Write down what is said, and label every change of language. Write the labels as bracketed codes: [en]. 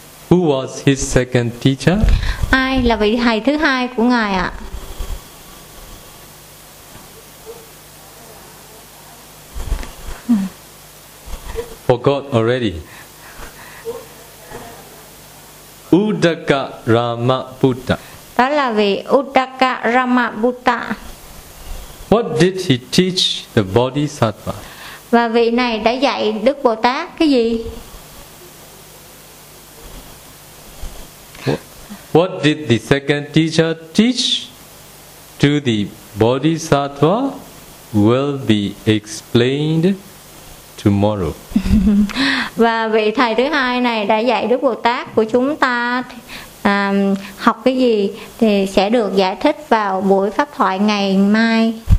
[en] Who was his second teacher? [vi] Ai là vị thầy thứ hai của Ngài ạ? [en] Forgot already. Uddaka Ramaputta. [vi] Đó là vị Uddaka Ramaputta. [en] What did he teach the Bodhisattva? [vi] Và vị này đã dạy Đức Bồ Tát cái gì? [en] What did the second teacher teach to the Bodhisattva will be explained tomorrow. [vi] Và vị thầy thứ hai này đã dạy Đức Bồ Tát của chúng ta học cái gì thì sẽ được giải thích vào buổi pháp thoại ngày mai.